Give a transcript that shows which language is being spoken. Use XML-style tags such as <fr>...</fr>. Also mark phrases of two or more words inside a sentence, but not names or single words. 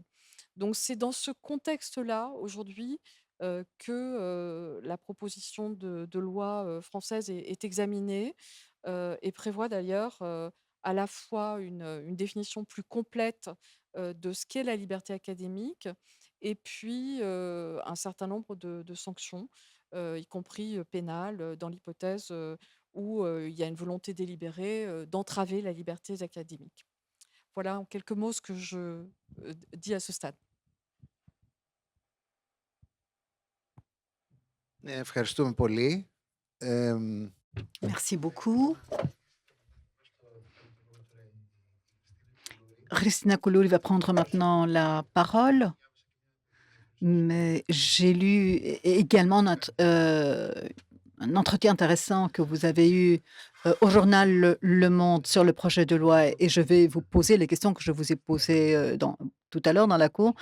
<fr>Donc c'est dans ce contexte-là, aujourd'hui, que la proposition de loi française est examinée, et prévoit d'ailleurs à la fois une définition plus complète de ce qu'est la liberté académique, et puis un certain nombre de sanctions, y compris pénales, dans l'hypothèse où il y a une volonté délibérée d'entraver la liberté académique. Voilà en quelques mots ce que je dis à ce stade.</fr> <el>Ευχαριστούμε πολύ. Εμ,</el> <fr>Merci beaucoup. Christina Koulouri va prendre maintenant la parole. Mais j'ai lu également un entretien intéressant que vous avez eu au journal Le Monde sur le projet de loi et je vais vous poser les questions que je vous ai posées tout à l'heure dans la cour.</fr>